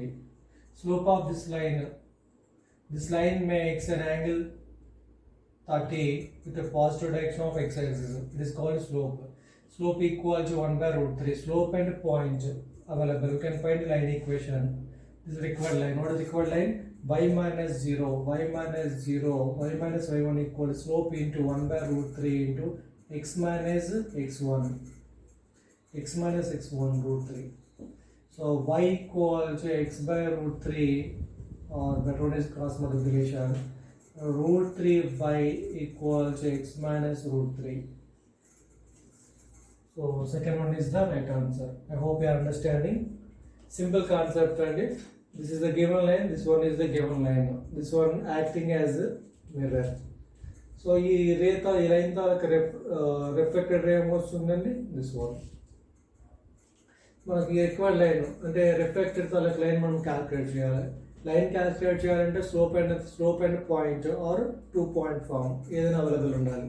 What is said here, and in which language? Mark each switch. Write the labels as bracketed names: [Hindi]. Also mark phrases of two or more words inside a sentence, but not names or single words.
[English] Slope of this line makes an angle 30 with a positive direction of x-axis. It is called slope. Slope equal to 1 by root 3. Slope and point available. You can find the line equation. This is required line. What is required line? Y minus y minus y1 equal to slope into 1 by root 3 into x minus x1 root 3. So y equal to x by root 3 or that one is cross multiplication. Root 3 y equal to x minus root 3. So second one is the right answer. I hope you are understanding. Simple concept and this is the given line, this one is the given line. This one acting as a mirror. [Telugu] So ఈ రేతో ఈ లైన్ తాలూకు [English] reflected ray [Telugu] ఏమొస్తుందండి [English] this one. [Telugu] మనకి [English] required line [Telugu] అంటే రిఫ్లెక్టెడ్ తాలూకు లైన్ మనం క్యాలిక్యులేట్ చేయాలి. [English] line calculate చేయాలంటే slope and point or 2 point form ఏదైనా అవైలబుల్ ఉండాలి.